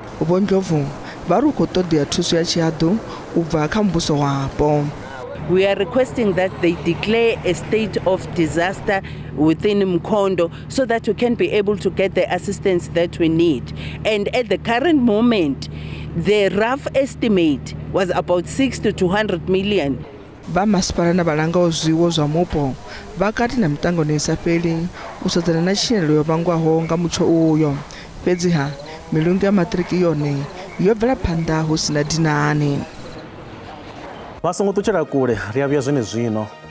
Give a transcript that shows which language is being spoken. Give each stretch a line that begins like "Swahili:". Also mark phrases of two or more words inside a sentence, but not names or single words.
English: We are requesting that they declare a state of disaster within Mkhondo so that we can be able to get the assistance that we need. And at the current moment, the rough estimate was about 6 to 200 million.
Venda: vha masipala na vhalanga zwiwo zwa mupo vha kati na mitangano isa fheli u sedzana na tshinyalelo yo vhangwaho nga mutsho uyo. Fhedziha milungu ya maṱiriki yone yo bvela phanḓa hu sina dinani. Vha songo ṱutshela kule, ri a vhuya zwino.